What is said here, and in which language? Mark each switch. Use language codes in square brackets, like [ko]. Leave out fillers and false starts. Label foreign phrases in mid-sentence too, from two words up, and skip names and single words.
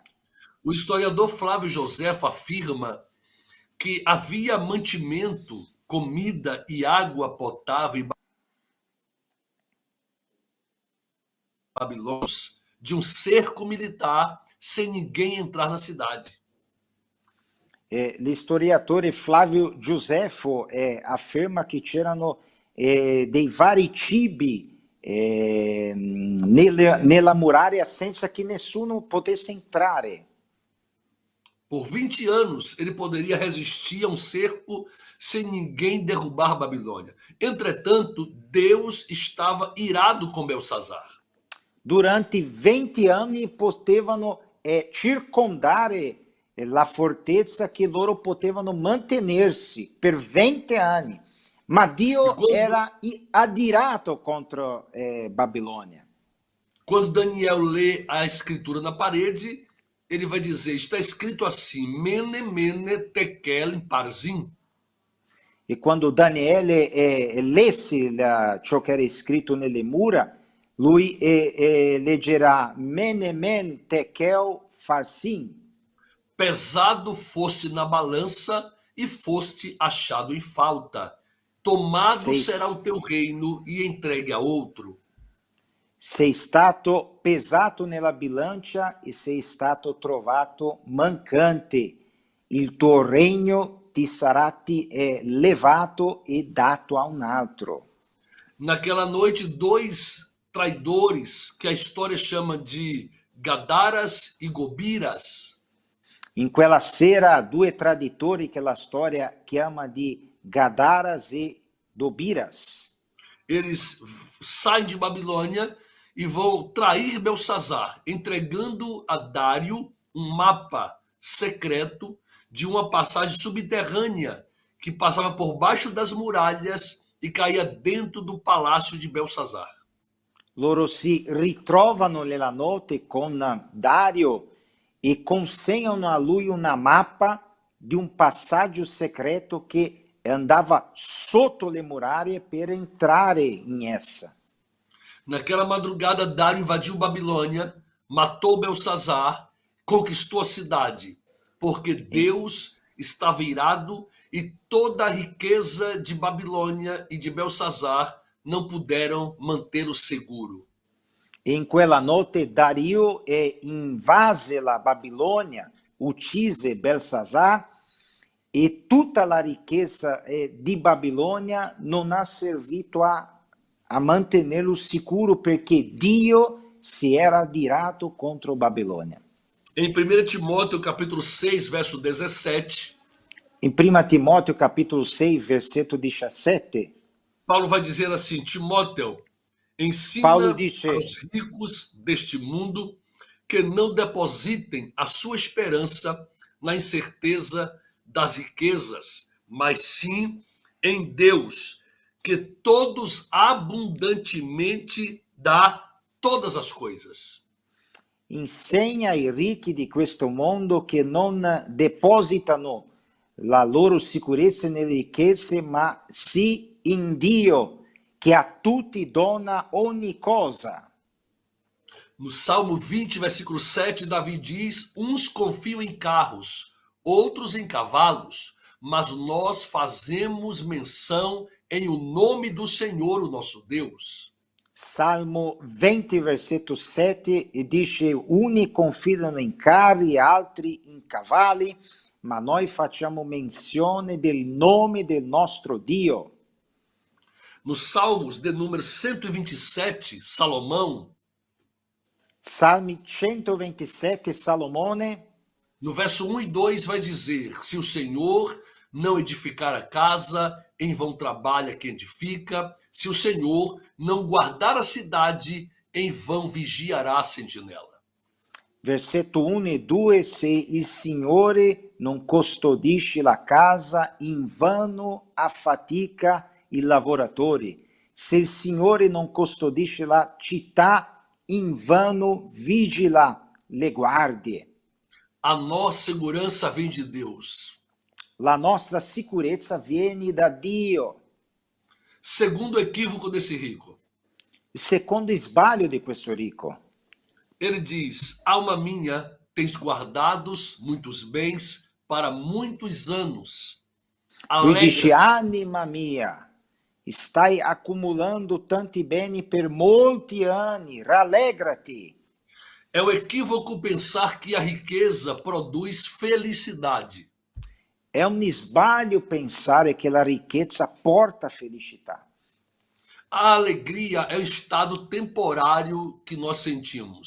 [pt] O historiador Flávio Josefo afirma que havia mantimento, comida e água potável em Babilônia de um cerco militar sem ninguém entrar na cidade. [it] L'istoriatore Flavio Giuseppio afferma che c'erano dei vari cibi nella muraglia senza che nessuno potesse entrare. [pt] Por 20 anos, ele poderia resistir a um cerco sem ninguém derrubar Babilônia. Entretanto, Deus estava irado com Belsazar. [it] Durante 20 anni potevano circondare la fortezza che loro potevano mantenersi per 20 anni, ma Dio era adirato contro Babilônia. [pt] Quando Daniel lê a escritura na parede, ele vai dizer, está escrito assim, Mene, Mene, Tekel, Parzim. [it] E quando Daniele lesse ciò che era scritto nelle mura, lui leggerà Mene, Men, Tekel, Farsim. [pt] Pesado foste na balança e foste achado em falta. Tomado será o teu reino e entregue a outro. [it] Sei stato pesato nella bilancia e sei stato trovato mancante. Il tuo regno ti sarà levato e dato a un altro. [pt] Naquela noite, dois traidores, que a história chama de Gadaras e Gobiras, [it] In quella sera, due traditori che la storia chiama di Gadaras e Dobiras, [pt] eles saem de Babilônia e vão trair Belsazar, entregando a Dário um mapa secreto de uma passagem subterrânea que passava por baixo das muralhas e caía dentro do palácio de Belsazar. [it] loro si ritrovano nella notte con Dario e consegnano a lui una mappa di un passaggio segreto che andava sotto le muraglie per entrare in essa. [pt] Naquela madrugada, Dário invadiu Babilônia, matou Belsazar, conquistou a cidade, porque Deus estava irado e toda a riqueza de Babilônia e de Belsazar não puderam mantê-lo seguro. [it] In quella notte Dario invase la Babilonia, uccise Belsazar e tutta la ricchezza di Babilônia non ha servito a mantenerlo sicuro perché Dio si era adirato contro Babilônia. [pt] Em 1 Timóteo capítulo 6, verso 17, Em 1 Timóteo capítulo 6, versetto 17, Paulo vai dizer assim: Timóteo, Paulo ensina [it] dice: [pt] aos ricos deste mundo que não depositem a sua esperança na incerteza das riquezas, mas sim em Deus, que todos abundantemente dá todas as coisas. [it] insegna ai ricchi di questo mondo che non depositano la loro sicurezza nelle ricchezze, ma sì in Dio, che a tutti dona ogni cosa. [pt] No Salmo 20, versículo 7, Davi diz: uns confiam em carros, outros em cavalos, mas nós fazemos menção em o nome do Senhor, o nosso Deus. [it] Salmo 20, versetto 7, dice: Uni confidano in carri, altri in cavalli, ma noi facciamo menzione del nome del nostro Dio. [pt] Nos Salmos de número 127, Salomão, [it] Salmi 127, Salomone, [pt] no verso 1 e 2, vai dizer: se o Senhor não edificar a casa, em vão trabalha quem edifica. Se o Senhor não guardar a cidade, em vão vigiará a sentinela. [it] versetto 1 e 2, se il Signore non custodisce la casa, invano affatica il lavoratore. Se il Signore non custodisce la città, invano vigila le guardie. [pt] A nossa segurança vem de Deus. [it] La nostra sicurezza viene da Dio. [pt] Segundo equívoco desse rico, [it] Il secondo sbaglio di questo ricco. [pt] ele diz: alma minha, tens guardados muitos bens para muitos anos. [it] Lui dice: [pt] Alegra-te. [it] anima mia, stai accumulando tanti beni per molti anni, rallegrati. [pt] É o equívoco pensar que a riqueza produz felicidade. [it] È un sbaglio pensare che la ricchezza porta felicità. [pt] A alegria é o estado temporário que nós sentimos.